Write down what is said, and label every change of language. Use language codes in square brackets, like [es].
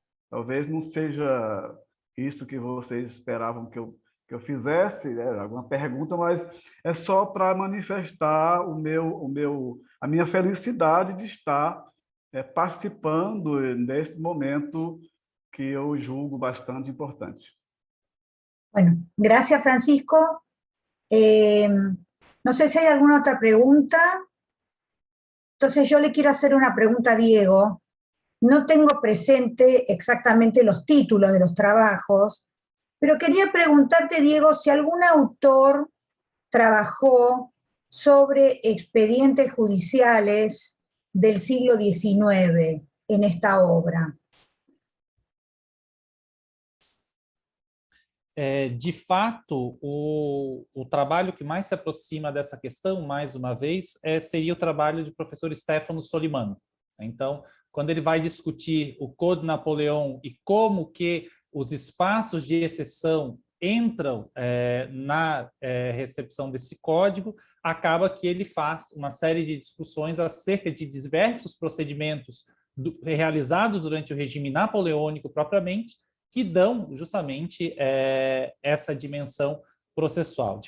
[pt] Talvez não seja isso que vocês esperavam que eu fizesse, alguma pergunta, mas é só para manifestar a minha felicidade de estar participando neste momento que eu julgo bastante importante. [es] Bueno, gracias Francisco. No sé si hay alguna otra pregunta. Entonces yo le quiero hacer una pregunta a Diego. No tengo presente exactamente los títulos de los trabajos, pero quería preguntarte, Diego, si algún autor trabajó sobre expedientes judiciales del siglo XIX en esta obra. [pt] De fato, o trabalho que mais se aproxima dessa questão, mais uma vez, seria o trabalho do professor Stefano Solimano. Então, quando ele vai discutir o Code Napoleão e como que os espaços de exceção entram na recepção desse código, acaba que ele faz uma série de discussões acerca de diversos procedimentos realizados durante o regime napoleônico propriamente, que dão justamente essa dimensão processual.